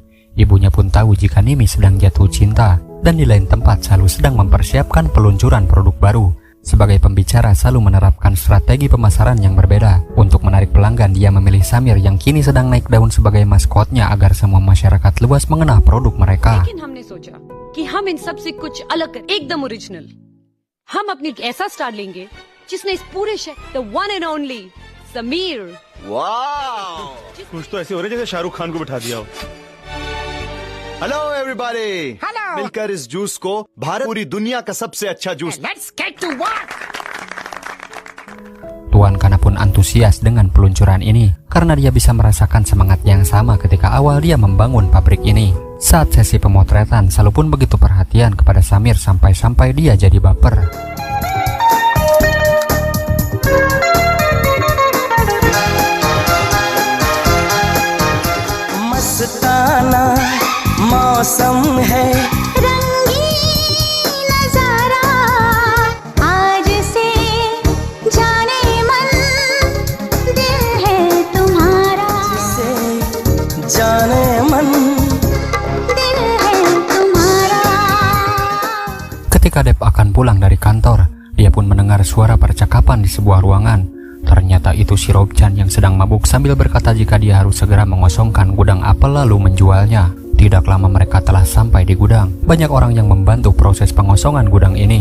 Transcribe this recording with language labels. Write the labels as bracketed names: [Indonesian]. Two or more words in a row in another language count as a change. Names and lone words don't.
[Indonesian] Ibunya pun tahu jika Nimi sedang jatuh cinta. Dan di lain tempat Salu sedang mempersiapkan peluncuran produk baru. Sebagai pembicara, Salu menerapkan strategi pemasaran yang berbeda. Untuk menarik pelanggan, dia memilih Samir yang kini sedang naik daun sebagai maskotnya agar semua masyarakat luas mengenal produk mereka. [Hindi] लेकिन हमने सोचा कि हम इन सब से कुछ अलग कर, एकदम ओरिजिनल। हम अपनी ऐसा स्टार लेंगे जिसने इस पूरे शहर, [English] the one and only समीर। [Hindi] वाह, कुछ तो ऐसे हो रहे जैसे शाहरुख खान को बिठा दिया हो। [English] hello everybody, [Hindi] मिलकर इस जूस को भारत पूरी दुनिया का सबसे अच्छा जूस। [Indonesian] Tuan Kana pun antusias dengan peluncuran ini karena dia bisa merasakan semangat yang sama ketika awal dia membangun pabrik ini. Saat sesi pemotretan, Salu pun begitu perhatian kepada Samir sampai-sampai dia jadi baper. [Hindi] मस्ताना मौसम है, रंगीन नजारा, आज से जाने मन दिल है तुम्हारा, से जाने मन दिल है तुम्हारा। [Indonesian] Ketika Dev akan pulang dari kantor, dia pun mendengar suara percakapan di sebuah ruangan. Ternyata itu si Robjan yang sedang mabuk sambil berkata jika dia harus segera mengosongkan gudang apel lalu menjualnya. Tidak lama mereka telah sampai di gudang. Banyak orang yang membantu proses pengosongan gudang ini.